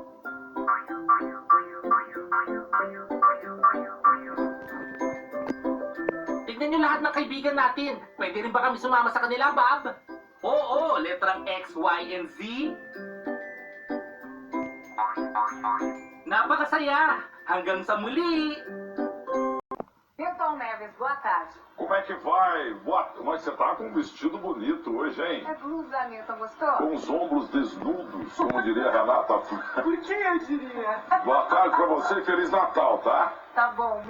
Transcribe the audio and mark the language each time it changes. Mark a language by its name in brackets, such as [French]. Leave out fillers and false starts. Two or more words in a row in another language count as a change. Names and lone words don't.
[Filipino] Tignan nyo lahat ng kaibigan natin. Pwede rin ba kami sumama sa kanila, Bob? Oo, letrang X, Y, and Z. Napakasaya! Hanggang sa muli! [Portuguese] Milton Neves, boa tarde. Como é que vai? Mas você tá com um vestido bonito hoje, hein? É blusa, Milton, gostou? Com os ombros desnudos, como diria a Renata. Por que eu diria? Boa tarde pra você e Feliz Natal, tá? Tá bom, Milton.